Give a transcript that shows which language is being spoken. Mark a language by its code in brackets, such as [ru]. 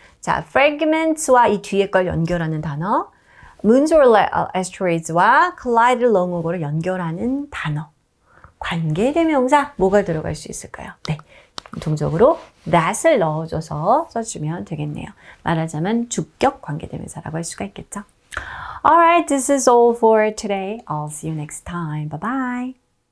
[ko] 자, fragments와 이 뒤에 걸 연결하는 단어. moons or asteroids와 collide along over 연결하는 단어. 관계대명사 뭐가 들어갈 수 있을까요? 네, 공통적으로 that을 넣어줘서 써주면 되겠네요. 말하자면 주격 관계대명사라고 할 수가 있겠죠. [en] Alright, this is all for today. I'll see you next time. Bye bye.